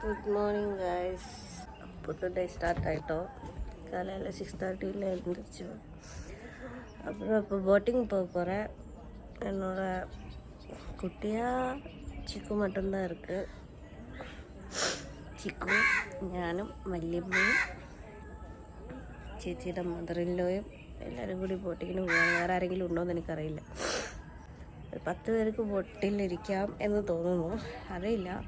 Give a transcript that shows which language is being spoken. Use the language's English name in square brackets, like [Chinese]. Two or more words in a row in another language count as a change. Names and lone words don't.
[English] good morning guys. [Malayalam] പുതിയ ഡേ സ്റ്റാർട്ടായിട്ടോ. [Tamil] காலையில் 6:30 எழுந்திரிச்சு அப்புறம் இப்போ போட்டிங் போக போகிறேன். என்னோட குட்டியாக சிக்கு மட்டும்தான் இருக்குது. [Malayalam] ചിക്കു, ഞാനും വല്യമ്മയും ചേച്ചിയുടെ മദറിൻലോയും എല്ലാവരും കൂടി ബോട്ടിങ്ങിന് പോകാൻ. വേറെ ആരെങ്കിലും ഉണ്ടോ എന്ന് എനിക്കറിയില്ല. 10 പേർക്ക് ബോട്ടിലിരിക്കാം എന്ന് തോന്നുന്നു, അറിയില്ല.